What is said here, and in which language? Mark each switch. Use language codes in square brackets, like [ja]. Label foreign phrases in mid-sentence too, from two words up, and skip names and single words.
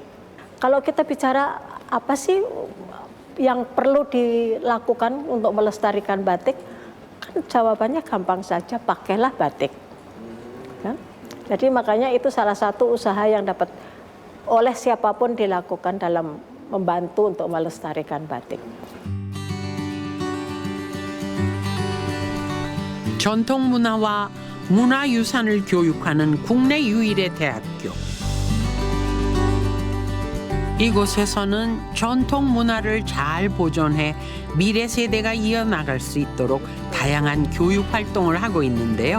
[id] Kalau kita bicara apa sih yang perlu dilakukan untuk melestarikan batik, kan jawabannya gampang saja, pakailah batik. Ya? Jadi makanya itu salah satu usaha yang dapat oleh siapapun dilakukan dalam membantu untuk melestarikan batik. [ko] 전통 문화와 문화유산을 교육하는 국내 유일의 대학교. 이곳에서는 전통 문화를 잘 보존해 미래 세대가 이어나갈 수 있도록 다양한 교육 활동을 하고 있는데요.